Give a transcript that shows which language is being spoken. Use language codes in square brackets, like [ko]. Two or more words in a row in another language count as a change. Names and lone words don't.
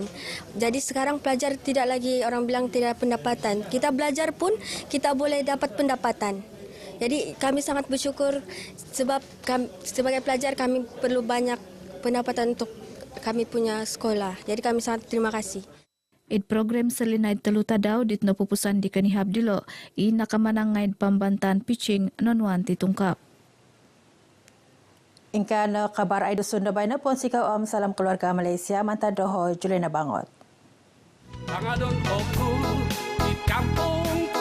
[ms] Jadi sekarang pelajar tidak lagi orang bilang tidak pendapatan. Kita belajar pun kita boleh dapat pendapatan. Jadi kami sangat bersyukur sebab sebagai pelajar kami perlu banyak pendapatan untuk kami punya sekolah. Jadi kami sangat terima kasih. [dtp] Program selinay teluta daw dit napupusan di kanihab dilo i nakamanang ngaid Pambantan Pitching nonwan titungkap. Ingkan kabar ay dusun na bay na pon si kaom [ms] salam keluarga Malaysia [dtp] mantad doho Juliana Bangot. Pangadon oku di kampung